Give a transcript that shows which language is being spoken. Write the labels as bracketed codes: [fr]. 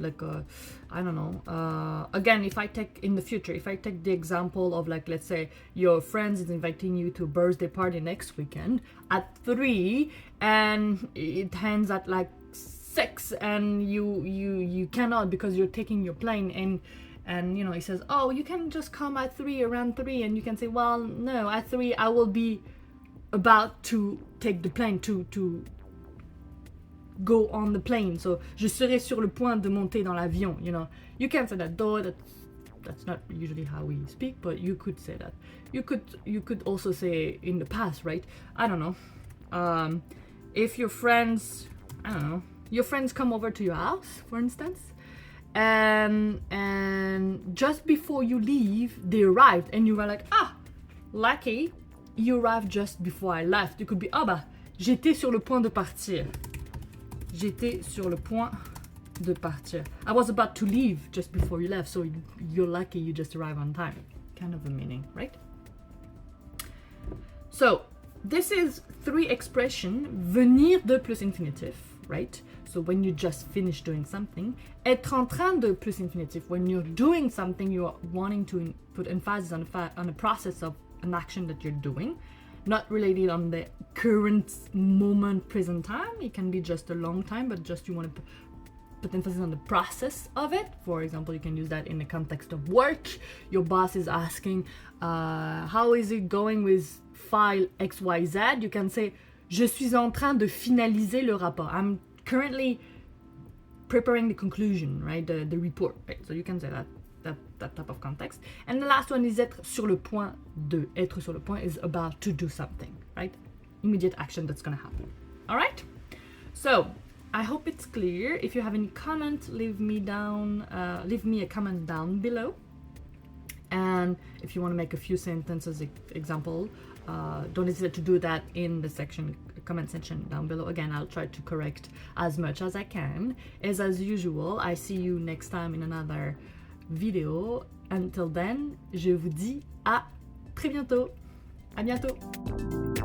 [en] Like, I don't know. Again, if I take the example of, like, let's say your friends is inviting you to a birthday party next weekend at 3, and it ends at like 6, and you cannot because you're taking your plane, and he says, oh, you can just come at 3, around 3, and you can say, well, no, at 3 I will be about to take the plane to go on the plane. So [fr] je serai sur le point de monter dans l'avion. [en] You can say that, though that's not usually how we speak, but you could say that. You could also say in the past, right? I don't know. If your friends, your friends come over to your house, for instance, and just before you leave, they arrived, and you were like, lucky, you arrived just before I left. You could be, [fr] j'étais sur le point de partir. J'étais sur le point de partir. [en] I was about to leave just before you left, so you're lucky you just arrived on time. Kind of a meaning, right? So this is 3 expressions. [fr] Venir de plus infinitif, [en] right? So when you just finish doing something. [fr] Être en train de plus infinitif. [en] When you're doing something, you're wanting to put emphasis on the process of an action that you're doing, not related on the current moment, present time. It can be just a long time, but just you want to put emphasis on the process of it. For example, you can use that in the context of work. Your boss is asking, how is it going with file XYZ? You can say, je suis en train de finaliser le rapport. I'm currently preparing the conclusion, right? The report, right? So you can say that type of context. And the last one is [fr] être sur le point de. [en] Être sur le point is about to do something, right? Immediate action that's gonna happen. All right? So I hope it's clear. If you have any comment, leave me a comment down below. And if you want to make a few sentences example, don't hesitate to do that in the comment section down below. Again, I'll try to correct as much as I can. As usual, I see you next time in another video. Until then, [fr] je vous dis à très bientôt. À bientôt.